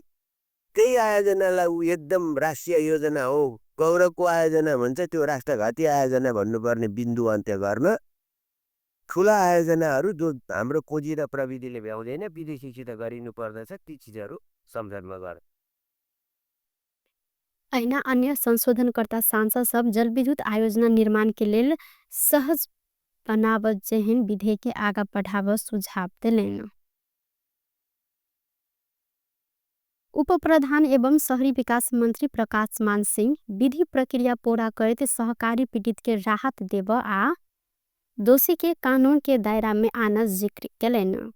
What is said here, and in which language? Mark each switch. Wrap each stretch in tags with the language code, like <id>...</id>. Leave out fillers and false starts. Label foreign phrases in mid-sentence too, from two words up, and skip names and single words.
<ne>त्यही आयोजनालाई ऊ एकदम राष्ट्रिय योजना हो, गौरवको आयोजना भन्छ, त्यो राष्ट्रघाती आयोजना भन्नुपर्ने बिन्दु अन्त्य गर्न ठुला आयोजनाहरू जो हाम्रो खोजी र प्रविधिले भ्याउँदैन विदेशीसित गरिनु पर्दछ, ती चिजहरू संसदमा गर।</ne> <mai>ऐन अन्य संशोधनकर्ता सांसद सब जलविद्युत आयोजना निर्माण के लेल सहज बनावत जेहन विधेयक के आगा बढ़ाव सुझाव दिलेन। उप प्रधान एवं शहरी विकास मंत्री प्रकाश मान सिंह विधि प्रक्रिया पूरा करते सहकारी पीड़ित के राहत देव आ दोषी के कानून के दायरा में आना जिक्र कलेन।</mai>